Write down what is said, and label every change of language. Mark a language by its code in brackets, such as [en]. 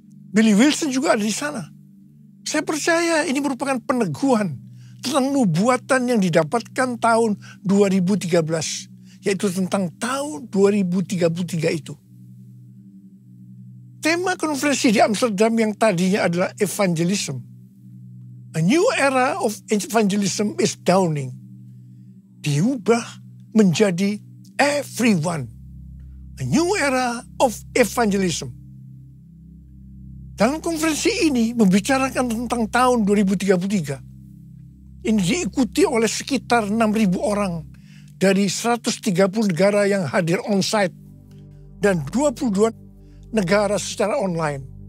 [id] Billy Wilson juga ada di sana. Saya percaya ini merupakan peneguhan tentang nubuatan yang didapatkan tahun 2013, yaitu tentang tahun 2033 itu. Tema konferensi di Amsterdam yang tadinya adalah evangelism. [en] A new era of evangelism is dawning. [id] Diubah menjadi everyone. [en] A new era of evangelism. [id] Dalam konferensi ini membicarakan tentang tahun 2033. Ini diikuti oleh sekitar 6.000 orang dari 130 negara yang hadir on-site dan 22 negara secara online.